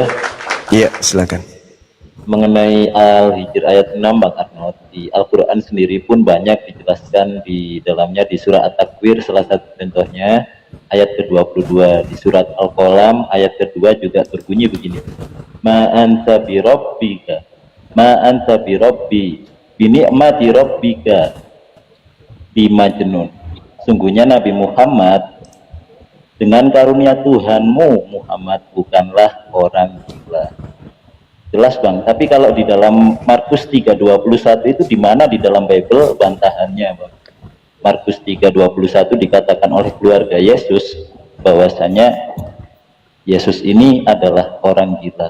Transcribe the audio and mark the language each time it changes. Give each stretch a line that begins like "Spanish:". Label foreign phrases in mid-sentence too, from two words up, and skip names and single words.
Indonesian: Iya, silakan. Mengenai Al-Hijr ayat 6, Bang Arnold, di Al-Quran sendiri pun banyak dijelaskan di dalamnya, di surah At-Takwir salah satu contohnya ayat ke-22, di surat Al-Qalam ayat kedua juga berbunyi begini,
Arabic: ما أنت بربك، ما أنت بربي، بنعمة ربك بمجنون.
Indonesian: Sungguhnya Nabi Muhammad, dengan karunia Tuhanmu Muhammad bukanlah orang gila. Jelas Bang, tapi kalau di dalam Markus 3:21 itu di mana di dalam Bible bantahannya Bang? Markus 3:21 dikatakan oleh keluarga Yesus bahwasanya Yesus ini adalah orang gila.